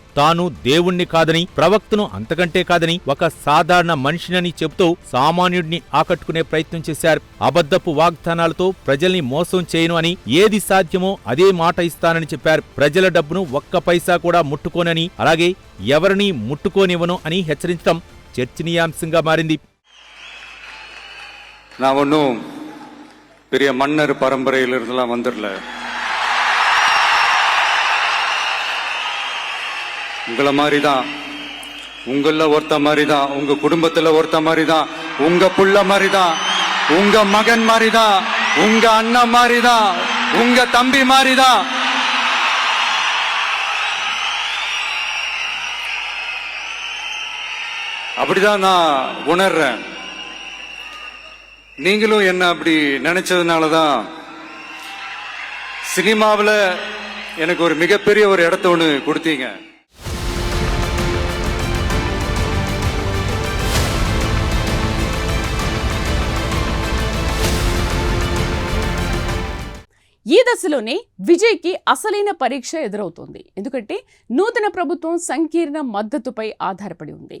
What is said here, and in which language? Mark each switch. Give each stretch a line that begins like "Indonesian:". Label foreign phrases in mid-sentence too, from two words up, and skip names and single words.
Telugu: తాను దేవుణ్ణి కాదని, ప్రవక్తను అంతకంటే కాదని, ఒక సాధారణ మనిషినని చెబుతూ సామాన్యుడిని ఆకట్టుకునే ప్రయత్నం చేశారు. అబద్ధపు వాగ్దానాలతో ప్రజల్ని మోసం చేయను అని, ఏది సాధ్యమో అదే మాట ఇస్తానని చెప్పారు. ప్రజల డబ్బును ఒక్క పైసా కూడా ముట్టుకోనని, అలాగే ఎవరినీ ముట్టుకోనివ్వను అని హెచ్చరించడం చర్చనీయాంశంగా మారింది.
Tamil: பெரிய மன்னர் பரம்பரையிலிருந்துலாம் வந்துடல. உங்களை மாதிரி தான், உங்கள ஒருத்த மாதிரி தான், உங்க குடும்பத்துல ஒருத்த மாதிரி தான், உங்க புள்ள மாதிரி தான், உங்க மகன் மாதிரி தான், உங்க அண்ணன் மாதிரி தான், உங்க தம்பி மாதிரி தான். அப்படிதான் நான் உணர்றேன். நீங்களும் என்ன அப்படி நினைச்சதுனாலதான் சினிமாவில் எனக்கு ஒரு மிகப்பெரிய ஒரு இடத்த ஒன்று கொடுத்தீங்க.
Telugu: ఈ దశలోనే విజయ్కి అసలైన పరీక్ష ఎదురవుతోంది. ఎందుకంటే నూతన ప్రభుత్వం సంకీర్ణ మద్దతుపై ఆధారపడి ఉంది.